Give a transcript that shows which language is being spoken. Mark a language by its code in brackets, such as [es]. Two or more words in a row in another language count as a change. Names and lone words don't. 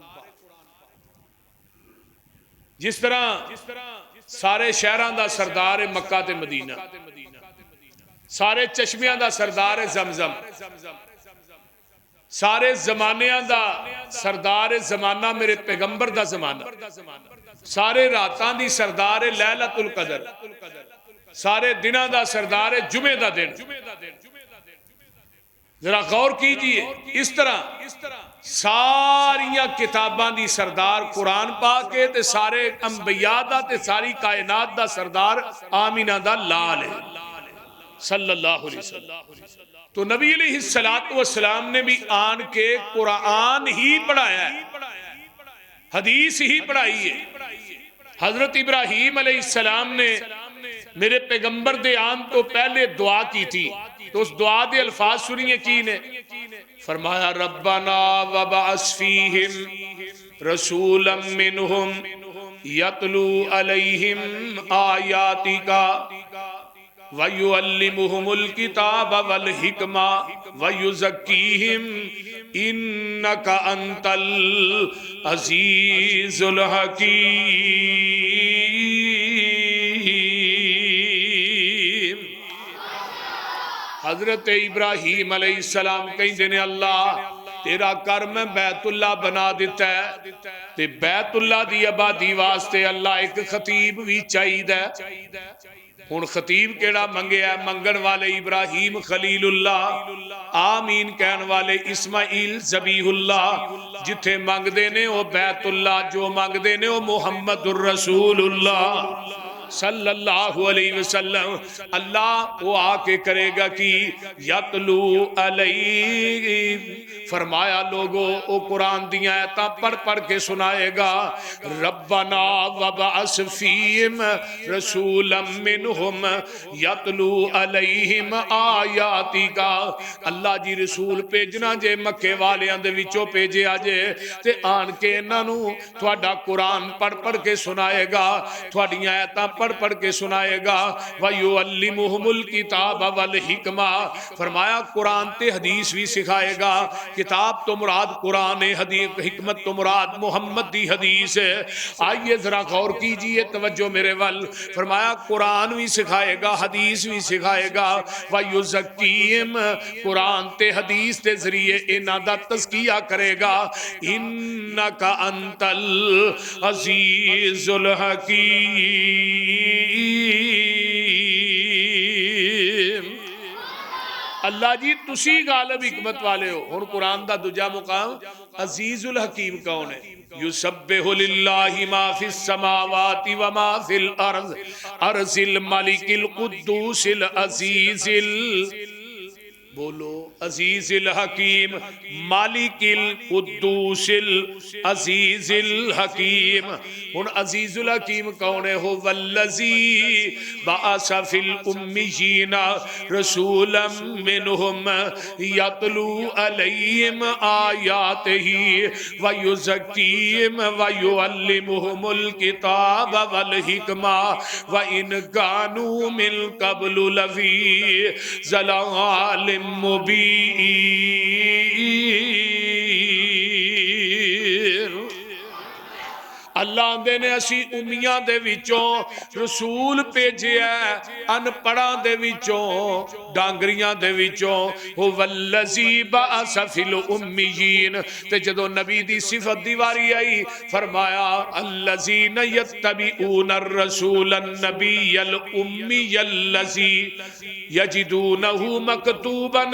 [pa] جس طرح سارے شہراں دا سردار ہے مکہ تے مدینہ، سارے چشمیاں دا سردار ہے زمزم، سارے زمانیاں دا سردار ہے زمانہ میرے پیغمبر دا زمانہ، سارے راتاں دی سردار ہے لیلۃ القدر، سارے دناں دا سردار ہے جمعے دا دن. ذرا غور کیجیے، اس طرح ساریاں کتاباں دی سردار قرآن پاک ہے تے سارے انبیاء دا تے ساری کائنات دا سردار آمنہ دا لال ہے [ar] صلى الله عليه وسلم. [pa] تو نبی [ar] عليه الصلاة والسلام [pa] نے بھی آن کے قرآن ہی پڑھایا ہے، حدیث ہی پڑھائی ہے. حضرت ابراہیم علیہ السلام میرے پیغمبر دے آن تو پہلے دعا کی تھی، تو اس دعا دے الفاظ سنیے کی نے، فرمایا [ar] ربنا وابعث فيهم رسولا منهم يتلو عليهم آياتك ويعلمهم الكتاب والحكمة ويزكيهم إنك أنت العزيز الحكيم. [pa] حضرت ابراہیم علیہ السلام کہتے نے اللہ تیرا گھر میں بیت اللہ بنا دتا ہے، تے بیت اللہ دی آبادی واسطے اللہ ایک خطیب بھی چاہیدا. ہن خطیب کیہڑا منگیا? منگن والے ابراہیم خلیل اللہ، آمین کہن والے اسماعیل ذبیح اللہ. جتھے منگدے نے او بیت اللہ، جو منگدے نے او محمد رسول اللہ [ar] صلى الله عليه وسلم. [pa] اللہ او آکے کرے گا کہ [ar] يتلو عليه, [pa] فرمایا لوکو او قرآن دیاں آیتاں پڑھ پڑھ کے سنائے گا. [ar] ربنا وابعث فيهم رسولا منهم يتلو عليهم آياتك. [pa] اللہ جی رسول بھیجنا جے مکے والیاں دے وچوں بھیجیا جے، تے آن کے انہاں نوں تہاڈا قرآن پڑھ پڑھ کے سنائے گا، تہاڈیاں آیتاں پڑھ پڑھ کے سنائے گا. [ar] ويعلمهم الكتاب والحكمة, [pa] فرمایا قرآن تے حدیث بھی سکھائے گا. کتاب تو مراد قرآن ہے، حدیث حکمت تو مراد محمد دی حدیث ہے. آئیے ذرا غور کیجیے، توجہ میرے ول۔ فرمایا قرآن بھی سکھائے گا، حدیث بھی سکھائے گا. ویزکیہم، قرآن تے حدیث کے ذریعے انہاں دا تزکیہ کرے گا. [ar] إنك أنت العزيز الحكيم. [pa] اللہ جی تسیں غالب حکمت والے ہو. ہن قرآن دا دوجا مقام [ar] العزيز الحكيم [pa] کون ہے? [ar] يسبح لله ما في السماوات وما في الأرض الأرض الملك القدوس العزيز، بولو العزيز الحكيم، الملك القدوس العزيز الحكيم. [pa] ہن [ar] العزيز الحكيم [pa] کون ہے? [ar] هو الذي بعث في الأميين رسولا منهم يتلو عليهم آياته ويزكيهم ويعلمهم الكتاب والحكمة وإن كانوا من قبل لفي ضلال مبين. [pa] اللہ دے کہندے نے اسیں امیاں دے وچوں رسول بھیجیا انپڑھاں دے وچوں ڈنگریاں دے وچوں [ar] هو الذي بعث في الأميين [pa] تے جدوں نبی دی صفت دی واری آئی فرمایا [ar] الذين يتبعون الرسول النبي الأمي الذي يجدونه مكتوبا